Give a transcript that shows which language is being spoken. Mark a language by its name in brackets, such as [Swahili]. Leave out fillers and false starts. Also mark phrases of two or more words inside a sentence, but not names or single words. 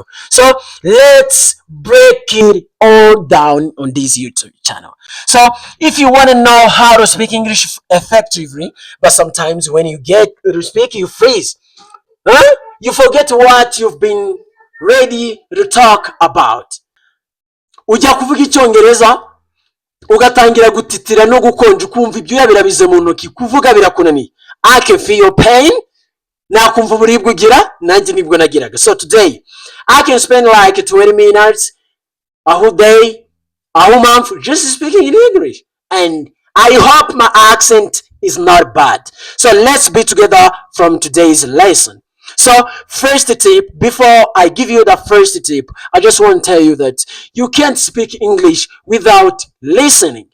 [English] So let's break it all down on this YouTube channel. So if you want to know how to speak English effectively, but sometimes when you get to speak you freeze, huh? You forget what you've been ready to talk about. [Kinyarwanda] Ujya kuvuga Icyongereza ugatangira gutitira no gukonja ukumva ibyuya birabize mu ntoki kuvuga birakunaniye. [English] I can feel your pain. [Kinyarwanda] Nakumva uburibwe ugira nanjye nibwo nagiraga. [English] So today I can spend like 20 minutes a whole day, a whole month just speaking in English, and I hope my accent is not bad. So let's be together from today's lesson. So first tip, before I give you the first tip, I just want to tell you that you can't speak English without listening.